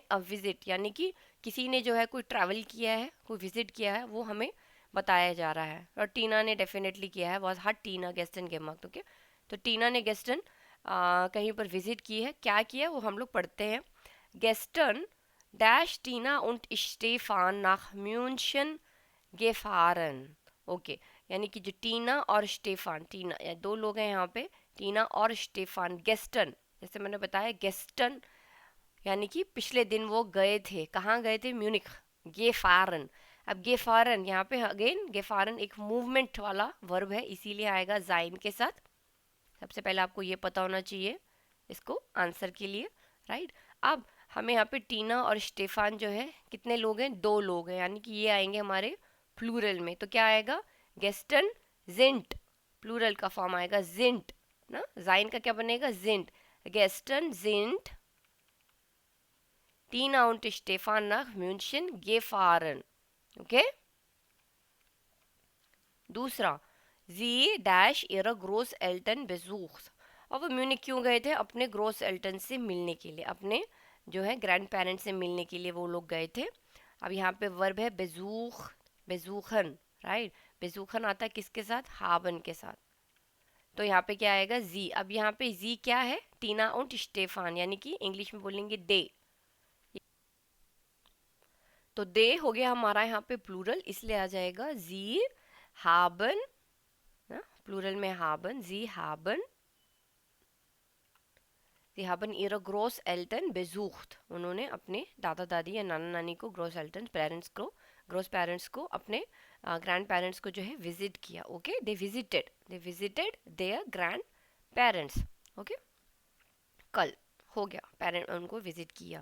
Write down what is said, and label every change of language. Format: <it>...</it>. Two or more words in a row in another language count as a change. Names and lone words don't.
<hi>अ विजिट यानी कि किसी ने जो है कोई ट्रैवल किया है, कोई विजिट किया है, वो हमें बताया जा रहा है। और टीना ने डेफिनेटली किया है,</hi> <de>was hat Tina gestern gemacht,</de> <hi>ओके। तो टीना ने गेस्टन कहीं पर विजिट की है, क्या किया वो हम लोग पढ़ते हैं।</hi> <de>गेस्टन डैश टीना und Stefan nach München gefahren,</de> <hi>ओके। यानी कि जो टीना और स्टेफान, टीना या दो लोग हैं यहाँ पे, टीना और स्टेफान, गेस्टन, जैसे मैंने बताया गेस्टन यानी कि पिछले दिन वो गए थे, कहाँ गए थे, म्यूनिख। गेफारन, अब गेफारन यहाँ पे अगेन, गेफारन एक मूवमेंट वाला वर्ब है, इसीलिए आएगा जाइन के साथ। सबसे पहले आपको ये पता होना चाहिए इसको आंसर के लिए, राइट। अब हमें यहाँ पे टीना और स्टेफान जो है कितने लोग हैं, दो लोग हैं, यानी कि ये आएंगे हमारे प्लूरल में। तो क्या आएगा,</hi> <de>gestern sind,</de> <hi>प्लूरल का फॉर्म आएगा जिंट ना, जाइन का क्या बनेगा, जिंट।</hi> <de>gestern sind Tina und Stefan nach München gefahren,</de> <hi>ओके।</hi> <de>दूसरा, जी डैश ihre Großeltern besucht।</de> <hi>और वो म्यूनिक क्यों गए थे, अपने ग्रोस एल्टन से मिलने के लिए, अपने जो है</hi> <en>grand parents</en> <hi>से मिलने के लिए वो लोग गए थे। अब यहाँ पे वर्ब है बेजूख, बेजूखन, राइट। बेजूखन आता है किसके साथ, हाबन के साथ। तो यहाँ पे क्या आएगा, जी। अब यहाँ पे जी क्या है, टीना और स्टेफान, यानी कि इंग्लिश में बोलेंगे दे। तो दे हो गया हमारा यहाँ पे प्लूरल, इसलिए आ जाएगा</hi> <de>sie haben,</de> <hi>प्लूरल में हाबन,</hi> <de>sie haben, Sie haben ihre Großeltern besucht।</de> <hi>उन्होंने अपने दादा दादी या नाना नानी को, ग्रोस एल्टन पेरेंट्स को, ग्रोस पेरेंट्स को, अपने</hi> <en>grand parents</en> <hi>को जो है विजिट किया, ओके।</hi> <en>they visited their grand parents, ओके।</en> <hi>कल हो गया, पेरेंट उनको विजिट किया।</hi>